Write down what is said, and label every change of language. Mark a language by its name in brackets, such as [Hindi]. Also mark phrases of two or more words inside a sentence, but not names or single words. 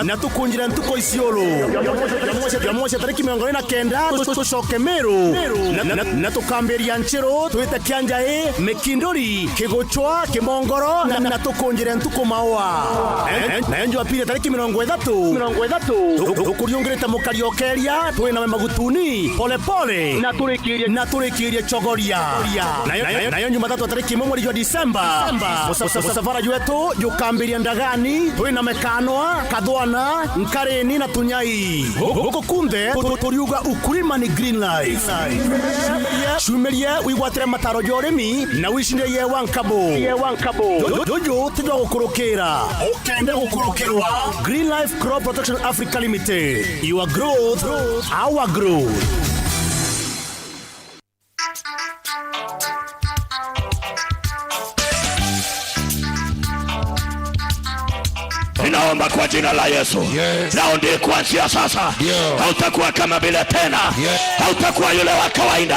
[Meru] na tukunjira Ntuko Isiolo Jamoja tariki 29 tucoke Meru na tukambiria Nchero twite Kianjae Mekindori Kigochwa Kimongoro na tukunjira Ntuko Maua na enjo apire tariki 30 tukuriongirita mukariokeria twina magutuni pole pole na turikirie chogoria na yo Jumatatu tariki 1 [Swahili] mwezi wa Disemba [Meru] musafara wetu yukambiria Ndagani twina Mekanwa Kathwana Nkareni na Tunyai huko kunde turiuga ukulima ni green life shumerie wigwatire mataro yoremi na wishinde ye wankabo dojo tujwa gukurukira ukende gukurukirwa Green Life Crop Protection Africa Limited, [English] your growth, our growth. [Swahili] Ninaomba kwa jina la Yesu. Raundi kuanzia sasa. Hautakuwa kama bila tena. Hautakuwa yule wa kawaida.